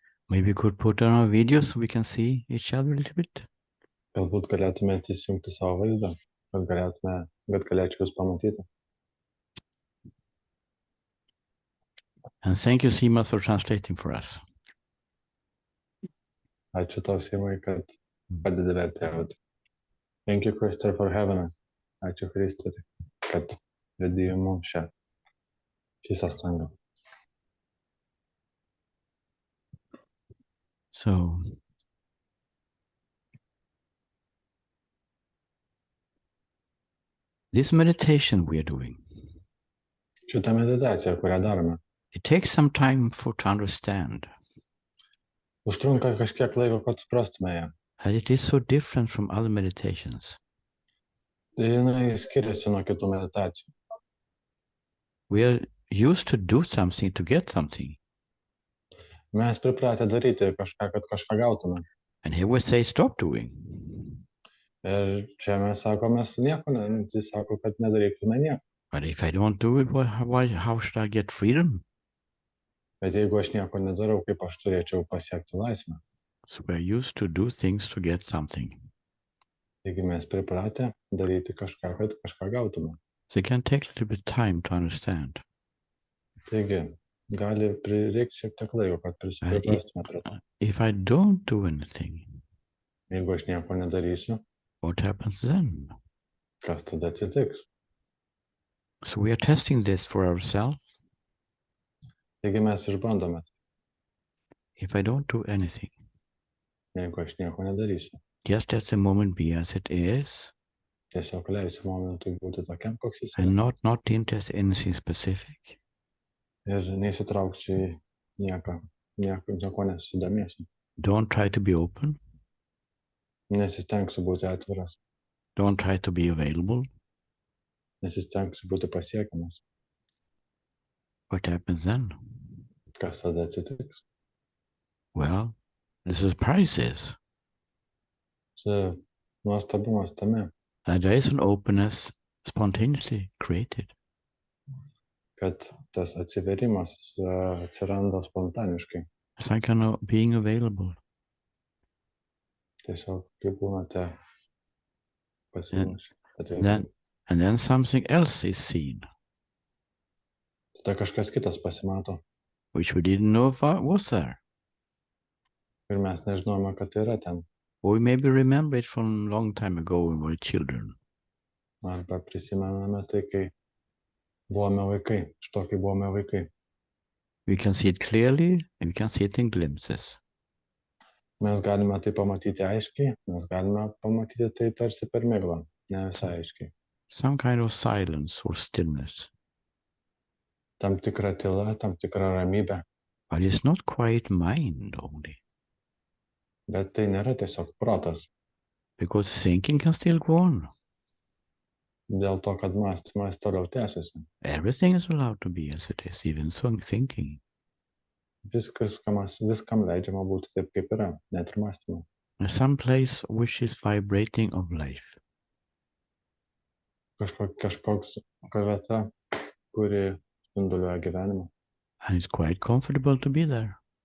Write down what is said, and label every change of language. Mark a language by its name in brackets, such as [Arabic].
[English] Maybe we could put on our video so we can see each other a little bit. [Lithuanian] Galbūt galėtumėte įsijungti savo vaizdą, kad galėčiau jūs pamatyti. [English] And thank you, Seema, for translating for us. [Lithuanian] Ačiū tau, Simai, kad padedi vertėti. [English] Thank you, Christopher, for having us. [Lithuanian] Ačiū, Christopher, kad vedi mums šį sąstangą. [English] So, this meditation we are doing, [Lithuanian] Šitą meditaciją, kurią darome, [English] it takes some time to understand. [Lithuanian] užtrunka kažkiek laiko, kad suprastume ją. [English] And it is so different from other meditations. [Lithuanian] Tai jinai skiriasi nuo kitų meditacijų. [English] We are used to do something to get something. [Lithuanian] Mes pripratę daryti kažką, kad kažką gautume. [English] And here we say stop doing. [Lithuanian] Ir čia mes mes nieko, jis sako, kad nedarytume nieko. [English] But if I don't do it, how should I get freedom? [Lithuanian] Bet jeigu aš nieko nedarau, kaip aš turėčiau pasiekti laisvę? [English] So we're used to do things to get something. [Lithuanian] Taigi mes pripratę daryti kažką, kad kažką gautume. [English] So it can take a little bit time to understand. [Lithuanian] Taigi, gali prireikti šiek tiek laiko, kad priprastume prie to. [English] If I don't do anything, [Lithuanian] Jeigu aš nieko nedarysiu, [English] what happens then? [Lithuanian] kas tada atsitiks? [English] So we are testing this for ourselves. [Lithuanian] Taigi mes išbandome. [English] If I don't do anything, [Lithuanian] Jeigu aš nieko nedarysiu, [English] just let the moment be as it is, [Lithuanian] tiesiog leisiu momentui būti tokiam, koks jis [English] and [Lithuanian] yra. [English] not interested in anything specific. [Lithuanian] Ir neįsitrauksiu į nieko nesidomėsiu. [English] Don't try to be open. [Lithuanian] Nesistengsiu būti atviras. [English] Don't try to be available. [Lithuanian] Nesistengsiu būti pasiekiamas. [English] What happens then? [Lithuanian] Kas tada atsitiks? [English] Well, the surprise is [Lithuanian] Čia nuostabumas tame, [English] that there is an openness spontaneously created. [Lithuanian] kad tas atsiverimas atsiranda spontaniškai. [English] It's like being available. [Lithuanian] Tiesiog kaip būnate pasiruošę. [English] And then something else is seen, [Lithuanian] Tada kažkas kitas pasimato [English] which we didn't know was there. [Lithuanian] ir mes nežinome, kad tai yra ten. [English] Or we maybe remember it from a long time ago when we were children. [Lithuanian] Arba prisimename tai, kai buvome vaikai, iš to, kai buvome vaikai. [English] We can see it clearly and we can see it in glimpses. [Lithuanian] Mes galime tai pamatyti aiškiai, mes galime pamatyti tai tarsi per miglą, ne visai aiškiai. [English] Some kind of silence or stillness. [Lithuanian] Tam tikra tyla, tam tikra ramybė. [English] But it's not quite mind only. [Lithuanian] Bet tai nėra tiesiog protas. [English] Because thinking can still go on. [Lithuanian] Dėl to, kad mąstymas toliau tęsiasi. [English] Everything is allowed to be as it is, even so thinking. [Lithuanian] Viskam leidžiama būti taip, kaip yra, net ir mąstymu. [English] There's some place which is vibrating of life. [Lithuanian] Kažkokia vieta, kuri spinduliuoja gyvenimą. [English] And it's quite comfortable to be there.